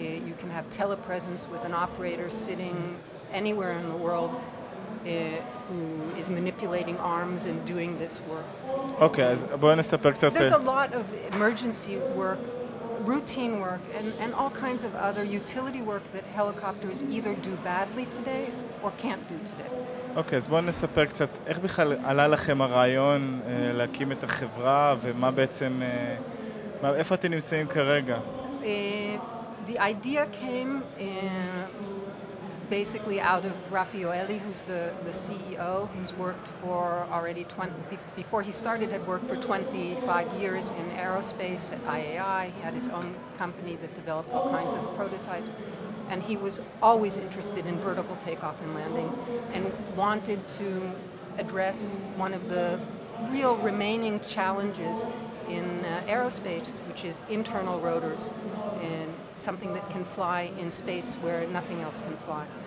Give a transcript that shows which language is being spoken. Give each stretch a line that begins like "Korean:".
English: You can have telepresence with an operator sitting anywhere in the world who is manipulating arms and doing this work.
Hebrew: אוקיי, אז בואו נספר קצת.
English: There's a lot of emergency work, routine work, and all kinds of other utility work that helicopters either do badly today or can't do today.
Hebrew: אוקיי, אז בואו נספר קצת איך בכלל עלה לכם הרעיון להקים את החברה ומה בעצם, איפה אתם נמצאים כרגע?
English: The idea came basically out of Yואלי, who's the CEO, who's worked for already before he started, had worked for 25 years in aerospace at IAI. He had his own company that developed all kinds of prototypes. And he was always interested in vertical takeoff and landing and wanted to address one of the real remaining challenges in aerospace, which is internal rotors, and something that can fly in space where nothing else can fly.